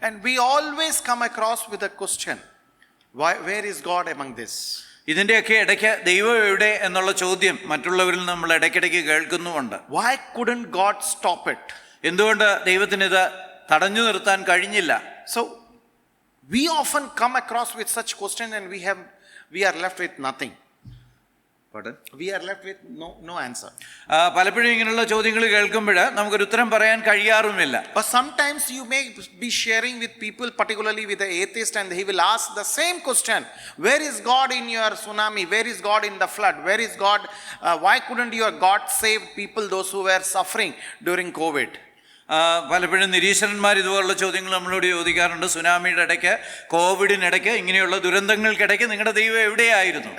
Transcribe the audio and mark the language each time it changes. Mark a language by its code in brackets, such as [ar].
[en] And we always come across with a question, where is God among this? [ml] ഇതിൻ്റെയൊക്കെ ഇടയ്ക്ക് ദൈവം എവിടെ എന്നുള്ള ചോദ്യം മറ്റുള്ളവരിൽ നമ്മൾ ഇടയ്ക്കിടയ്ക്ക് കേൾക്കുന്നുമുണ്ട്. [en] Why couldn't God stop it? [ml] എന്തുകൊണ്ട് ദൈവത്തിന് ഇത് തടഞ്ഞു നിർത്താൻ കഴിഞ്ഞില്ല? [en] So we often come across with such question and we are left with nothing. We are left with no answer. [ml] പലപ്പോഴും ഇങ്ങനെയുള്ള ചോദ്യങ്ങൾ കേൾക്കുമ്പോൾ നമുക്കൊരു ഉത്തരം പറയാൻ കഴിയാറുമില്ല. [en] But sometimes you may be sharing with people, particularly with the atheist, and he will ask the same question: where is God in your tsunami? Where is God in the flood? Where is God? Why couldn't your God save people, those who were suffering during COVID? [ml] പലപ്പോഴും നിരീശ്വരന്മാർ ഇതുപോലുള്ള ചോദ്യങ്ങൾ നമ്മളോട് ചോദിക്കാറുണ്ട്. സുനാമിയുടെ ഇടയ്ക്ക്, കോവിഡിനിടയ്ക്ക്, ഇങ്ങനെയുള്ള ദുരന്തങ്ങൾക്കിടയ്ക്ക് നിങ്ങളുടെ ദൈവം എവിടെയായിരുന്നു?